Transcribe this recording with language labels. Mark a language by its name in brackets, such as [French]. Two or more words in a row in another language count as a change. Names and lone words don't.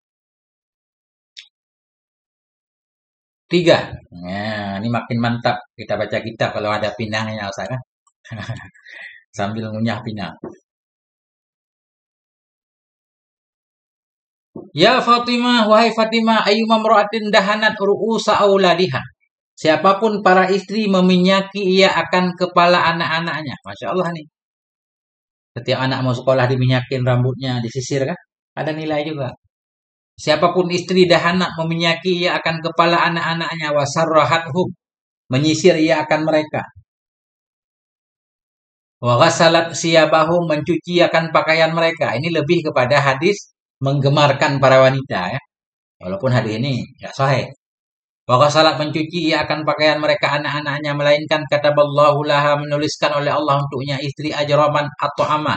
[Indonesian] 3. Nah, ini makin mantap kita baca kitab kalau ada pinangnya Ustaz kan. Sambil ngunyah pinang. [Arabic] يا فاطمة, [Indonesian] wahai Fatimah, [Arabic] أيما امرأة دهنت رؤوس أولادها. [Indonesian] Siapapun para istri meminyaki ia akan kepala anak-anaknya. Masya Allah nih. Setiap anak mau sekolah diminyakin rambutnya, disisir kan? Ada nilai juga. Siapapun istri dahanat meminyaki ia akan kepala anak-anaknya. Wasarrahathum. Menyisir ia akan mereka. [Arabic] وغسلت ثيابهم. [Indonesian] Mencuci akan pakaian mereka. Ini lebih kepada hadis menggemarkan para wanita ya. Walaupun hadis ini tidak sahih. [Arabic] وغسلت [Indonesian] mencuci ia akan pakaian mereka anak-anaknya. Melainkan [Arabic] كتب الله لها [Indonesian] menuliskan oleh Allah untuknya istri ajraman atau amah.